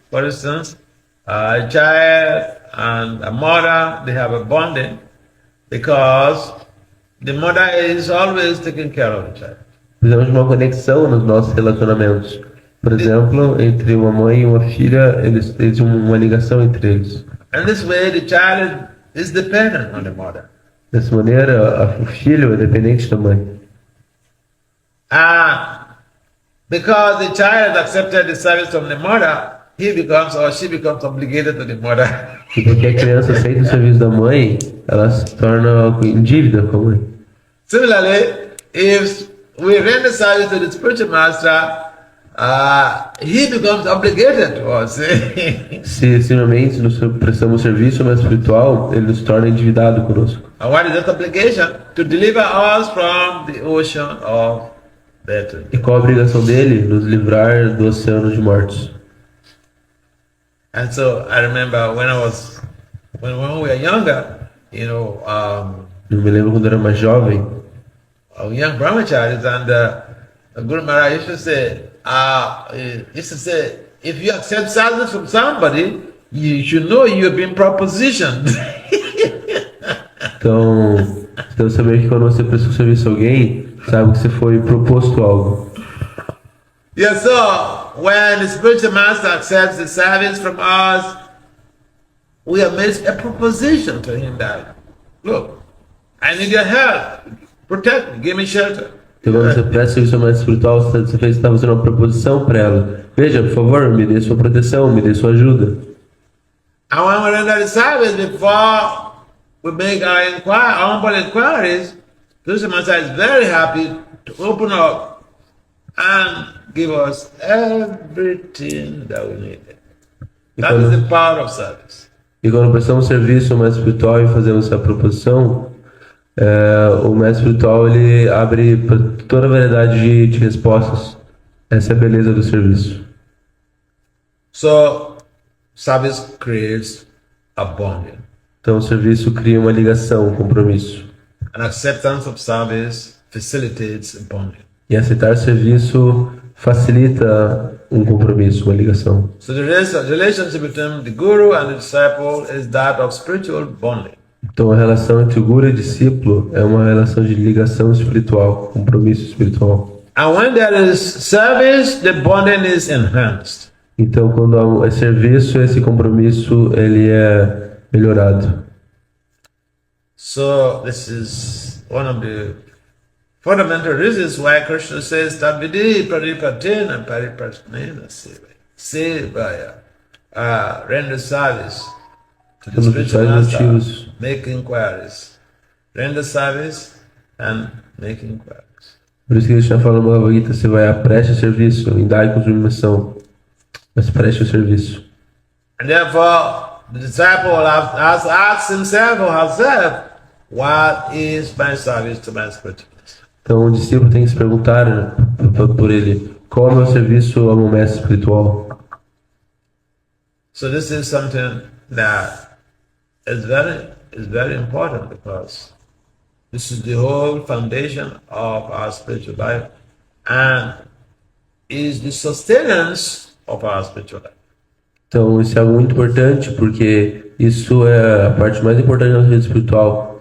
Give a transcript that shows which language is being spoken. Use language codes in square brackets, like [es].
[en] For instance, a child and a mother, they have a bonding because the mother is always taking care of the child. [pt] Precisamos de uma conexão nos nossos relacionamentos. Por exemplo, entre uma mãe e uma filha, eles têm uma ligação entre eles. [en] And this way, the child is dependent on the mother. [pt] Dessa maneira, o filho é dependente da mãe. [en] Because the child accepted the service from the mother, he becomes or she becomes obligated to the mother. [pt] E porque a criança aceita o serviço da mãe, ela se torna em dívida com a mãe. [en] Similarly, if we render service to the spiritual master, he becomes obligated to us. [pt] Se simplesmente nos prestamos serviço ao espiritual, ele nos torna endividado conosco. [en] And what is that obligation? To deliver us from the ocean of death. [pt] E qual a obrigação dele? Nos livrar do oceano de mortos. [en] And so I remember when we were younger, [pt] Eu me lembro quando eu era mais jovem, [en] young brahmacharis, and Guru Maharaj used to say, this is if you accept service from somebody, you should know you've been propositioned. [pt] Então, você deve saber que quando você presta um serviço a alguém, sabe que você foi proposto algo. [en] Yeah, so when the spiritual master accepts the service from us, we have made a proposition to him that, look, I need your help. Protect me, give me shelter. [pt] Então, quando você presta serviço ao mestre espiritual, você está fazendo uma proposição para ela. Veja, por favor, me dê sua proteção, me dê sua ajuda. [en] And when we render the service, before we make our humble inquiries, the spiritual master is very happy to open up and give us everything that we need. That is the power of service. [pt] E quando prestamos serviço ao mestre espiritual e fazemos essa proposição, o mestre espiritual ele abre para toda a variedade de respostas. Essa é a beleza do serviço. [en] So, service creates a bonding. [pt] Então, o serviço cria uma ligação, um compromisso. [en] An acceptance of service facilitates bonding. [pt] E aceitar serviço facilita um compromisso, uma ligação. [en] So the relationship between the guru and the disciple is that of spiritual bonding. [pt] Então, a relação entre o guru e discípulo é uma relação de ligação espiritual, compromisso espiritual. [en] And when there is service, the bonding is enhanced. [pt] Então, quando há serviço, esse compromisso ele é melhorado. [en] So this is one of the fundamental reasons why Krishna says [sa] Tavidi Paripatena Paripatnena Sevaya. [en] Render service to the [pt] Um dos [en] spiritual [pt] principais [en] master, [pt] motivos. [en] make inquiries. Render service and make inquiries. [pt] Por isso que Krishna fala no Bhagavad Gita, você vai preste serviço, indague com submissão, mas preste o serviço. [en] And therefore, the disciple has asked himself or herself, what is my service to my spiritual master? [pt] Então o discípulo tem que se perguntar, né, por ele, qual é o meu serviço ao meu mestre espiritual? [en] So this is something that is very important because this is the whole foundation of our spiritual life and is the sustenance of our spiritual life. [pt] Então isso é algo muito importante porque isso é a parte mais importante da nossa vida espiritual.